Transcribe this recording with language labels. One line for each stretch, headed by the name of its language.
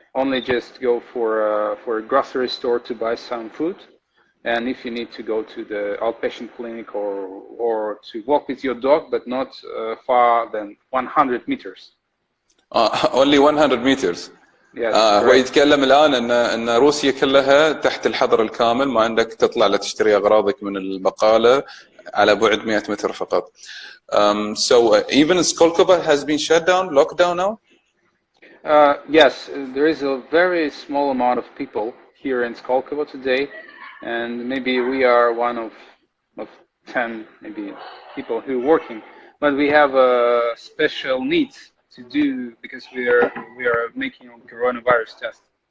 English: Only just go for a grocery store to buy some food, and if you need to go to the outpatient clinic or to walk with your dog, but not far than 100 meters. Only 100 meters. Yes.
Arabic: هو يتكلم الآن إن روسيا كلها تحت الحظر الكامل، ما عندك تطلع لتشتري أغراضك من البقالة على بعد 100 متر فقط.
English: So even Skolkova has been shut down, locked down now? Yes, there is a very small amount of people here in Skolkova today, and maybe we are one of 10 maybe people who are working, but we have special needs to do because we are making a coronavirus test.